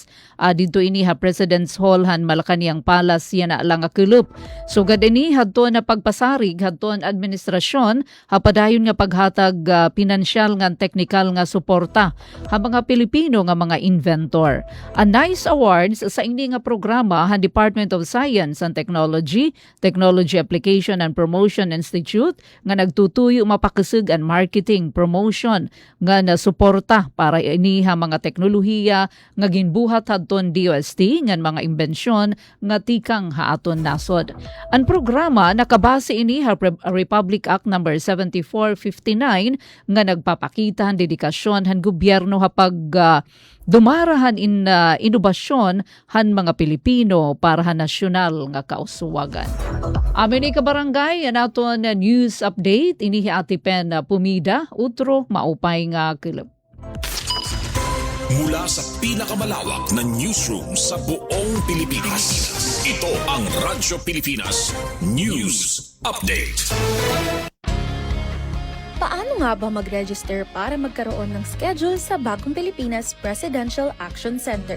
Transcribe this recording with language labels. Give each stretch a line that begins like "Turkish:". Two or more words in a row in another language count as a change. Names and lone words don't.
Waray: Dito ini President's Hall han Malacañang Palace yan lang akulup. Sugad ini hadto na pagpasarig hadto ang administrasyon hapadayon nga paghatag pinansyal nga teknikal nga suporta ha mga Pilipino nga mga inventor. Ang NICE Awards sa ini nga programa han Department of Science and Technology, Technology Application and Promotion Institute nga nagtutuyo mapakasig ang marketing, promotion nga nasuporta para iniha mga teknolohiya nga ginbuhat hadton DOST nga mga imbensyon nga tikang haaton nasod. Ang programa nakabase ini Republic Act No. 7459 nga nagpapakita ang dedikasyon han gobyerno hapag dumarahan in inobasyon han mga Pilipino para han nasyonal nga kauswagan. Amin ka barangay naton
English: news update
Waray: ini Ate Pen Pumida utro maupay nga kilab.
Filipino: Mula sa pinakamalawak na newsroom sa buong Pilipinas. Ito ang Radyo Pilipinas News Update. Paano nga ba mag-register para magkaroon ng schedule sa Bagong Pilipinas Presidential Action Center?